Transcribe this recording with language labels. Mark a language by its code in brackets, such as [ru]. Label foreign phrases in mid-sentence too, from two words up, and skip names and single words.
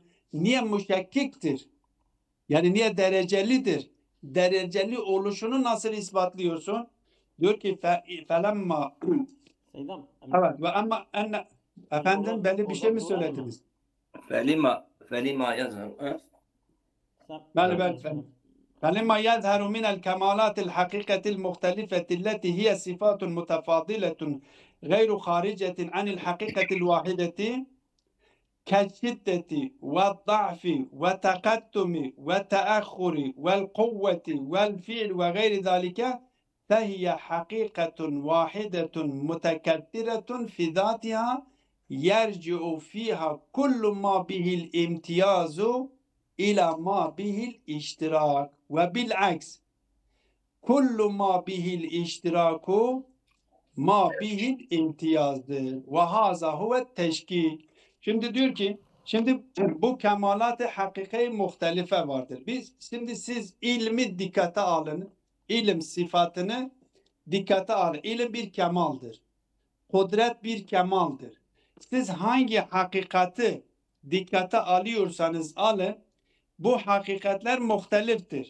[tr] Niye müşekkiktir? Yani niye derecelidir? Dereceli oluşunu nasıl ispatlıyorsun? Diyor ki felemma evet ve ama enne efendim belli bir şey mi söylediniz? Felima yazar. Ben. [ar] فلما يظهر من الكمالات الحقيقة المختلفة التي هي صفات متفاضلة غير خارجة عن الحقيقة الواحدة كالشدة والضعف والتقدم والتأخر والقوة والفعل وغير ذلك فهي حقيقة واحدة متكثرة في ذاتها يرجع فيها كل ما به الامتياز إلى ما به الاشتراك وبالعكس كل ما به الاشتراك ما به الامتيازdır. وهذا هو التشكيك. [tr] Şimdi diyor ki, bu kemalat-ı hakiki muhtelife vardır. Şimdi siz ilmi dikkate alın. İlim sıfatını dikkate alın. İlim bir kemaldir. Kudret bir kemaldir. Siz hangi hakikati dikkate alıyorsanız alın, bu hakikatler muhteliftir.